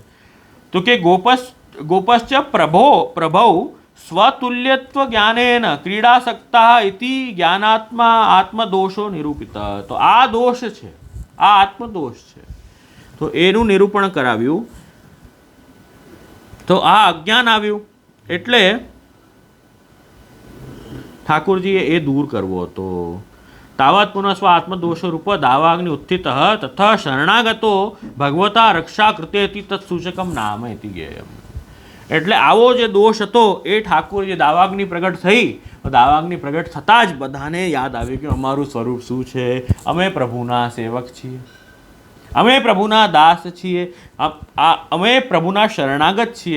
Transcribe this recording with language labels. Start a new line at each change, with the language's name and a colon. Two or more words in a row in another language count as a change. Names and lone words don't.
Gujarati: તો કે
Sanskrit: गोपश्च प्रभौ स्वतुल्यत्व ज्ञानेन क्रीडासक्ता इति ज्ञानात्मा आत्मदोषो निरूपित.
Gujarati: તો આ દોષ છે, આ આત્મદોષ છે, તો એનું નિરૂપણ કરાવ્યું. તો આ અજ્ઞાન આવ્યું એટલે ઠાકોરજીએ એ દૂર કરવો હતો.
Sanskrit: तावत् पुनस्व आत्मदोषरूप दावाग्नि उत्थितः तथा शरणागतो भगवता रक्षा कृतेति तत्सूचकम नाम इति ज्ञेयम्.
Gujarati: એટલે આવો જે દોષ હતો એ ઠાકોર જે દાવાગ્નિ પ્રગટ થઈ, દાવાગ્નિ પ્રગટ થતાં જ બધાને યાદ આવ્યું કે અમારું સ્વરૂપ શું છે, અમે પ્રભુના સેવક છીએ, અમે પ્રભુના દાસ છીએ, અમે પ્રભુના શરણાગત છીએ.